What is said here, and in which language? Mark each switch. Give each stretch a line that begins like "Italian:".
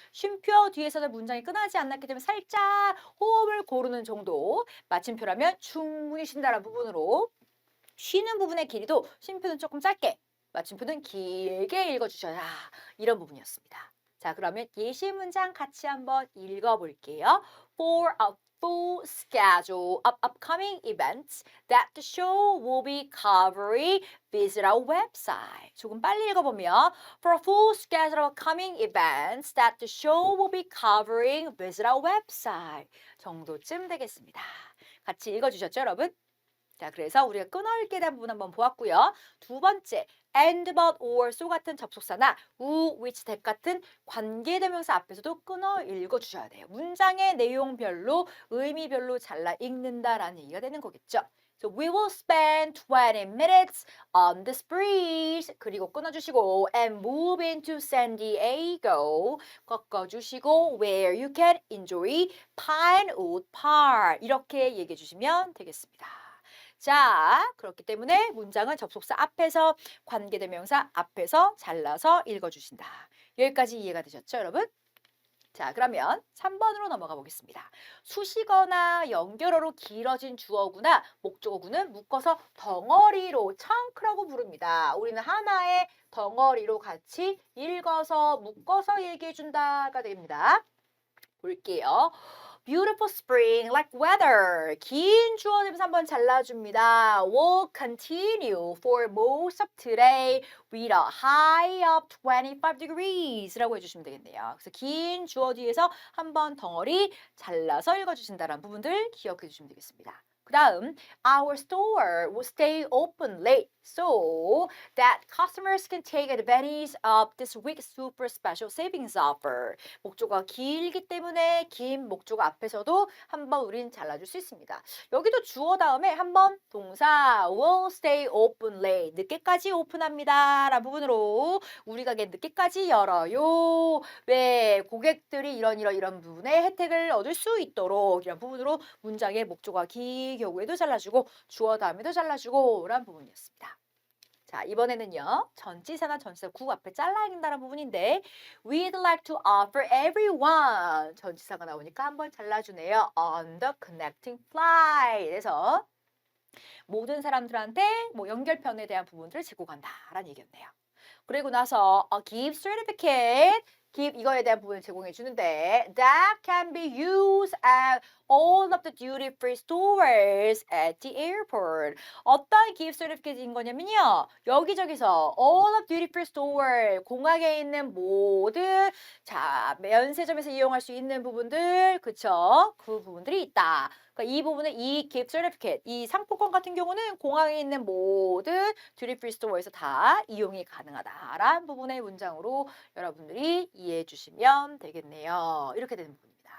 Korean: 쉼표 뒤에서는 문장이 끊어지지 않았기 때문에 살짝 호흡을 고르는 정도, 마침표라면 충분히 쉰다는 부분으로 쉬는 부분의 길이도 쉼표는 조금 짧게, 마침표는 길게 읽어주셔야 이런 부분이었습니다. 자, 그러면 예시 문장 같이 한번 읽어볼게요.
English: For a full schedule of upcoming events that the show will be covering, visit our website.
Korean: 조금 빨리 읽어보면
English: For a full schedule of upcoming events that the show will be covering, visit our website.
Korean: 정도쯤 되겠습니다. 같이 읽어주셨죠, 여러분? 자, 그래서 우리가 끊어읽기에 대한 부분 한번 보았고요. 두 번째, and, but, or, so 같은 접속사나 who, which, that 같은 관계대명사 앞에서도 끊어 읽어주셔야 돼요. 문장의 내용별로, 의미별로 잘라 읽는다라는 얘기가 되는 거겠죠.
English: So we will spend 20 minutes on this bridge.
Korean: 그리고 끊어주시고
English: and move into San Diego.
Korean: 꺾어주시고
English: where you can enjoy Pinewood Park.
Korean: 이렇게 얘기해 주시면 되겠습니다. 자, 그렇기 때문에 문장은 접속사 앞에서 관계대명사 앞에서 잘라서 읽어주신다. 여기까지 이해가 되셨죠, 여러분? 자, 그러면 3번으로 넘어가 보겠습니다. 수식어나 연결어로 길어진 주어구나 목적어구는 묶어서 덩어리로 chunks라고 부릅니다. 우리는 하나의 덩어리로 같이 읽어서 묶어서 얘기해준다가 됩니다. 볼게요.
English: Beautiful spring like weather.
Korean: 긴 주어 대명사 한번 잘라줍니다.
English: Will continue for most of today with a high of 25 degrees
Korean: 라고 해주시면 되겠네요. 그래서 긴 주어 뒤에서 한번 덩어리 잘라서 읽어주신다는 부분들 기억해 주시면 되겠습니다. 그 다음,
English: our store will stay open late so that customers can take advantage of this week's super special savings offer.
Korean: 목조가 길기 때문에 긴 목조가 앞에서도 한번 우린 잘라줄 수 있습니다. 여기도 주어 다음에 한번 동사
English: will stay open late
Korean: 늦게까지 오픈합니다 라는 부분으로 우리 가게 늦게까지 열어요. 왜 고객들이 이런 부분에 혜택을 얻을 수 있도록 이런 부분으로 문장의 목조가 긴 경우에도 잘라주고 주어 다음에도 잘라주고 라는 부분이었습니다. 자, 이번에는요. 전치사나 전치사 구 앞에 잘라야 된다는 부분인데
English: We'd like to offer everyone
Korean: 전치사가 나오니까 한번 잘라주네요.
English: On the connecting flight
Korean: 그래서 모든 사람들한테 뭐 연결편에 대한 부분들을 짚고 간다라는 얘기였네요. 그리고 나서
English: a gift certificate give
Korean: 이거에 대한 부분을 제공해 주는데
English: that can be used at all of the duty-free stores at the airport.
Korean: 어떤 gift certificate인 거냐면요. 여기저기서
English: all of duty-free store
Korean: 공항에 있는 모든 자 면세점에서 이용할 수 있는 부분들 그쵸? 그 부분들이 있다. 그러니까 이 부분은 이 gift certificate, 이 상품권 같은 경우는 공항에 있는 모든 듀리프리 스토어에서 다 이용이 가능하다라는 부분의 문장으로 여러분들이 이해해 주시면 되겠네요. 이렇게 되는 부분입니다.